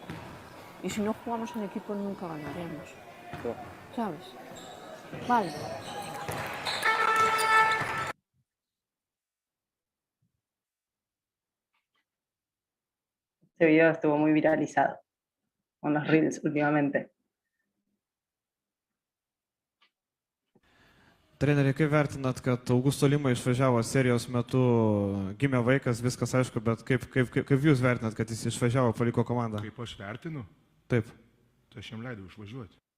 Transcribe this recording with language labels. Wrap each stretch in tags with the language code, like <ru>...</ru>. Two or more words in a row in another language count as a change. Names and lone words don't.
<es>Y si no jugamos en equipo nunca ganaremos. Sí. ¿Sabes? Vale. Este video estuvo muy viralizado con los reels últimamente.</es> <lt>Treneri, kaip vertinat, kad Augusto Lima išvažiavo serijos metu, gimė vaikas, viskas aišku, bet kaip jūs vertinat, kad jis išvažiavo, paliko komandą? Kaip aš vertinu? Taip. Tai aš jam leidau išvažiuoti.</lt>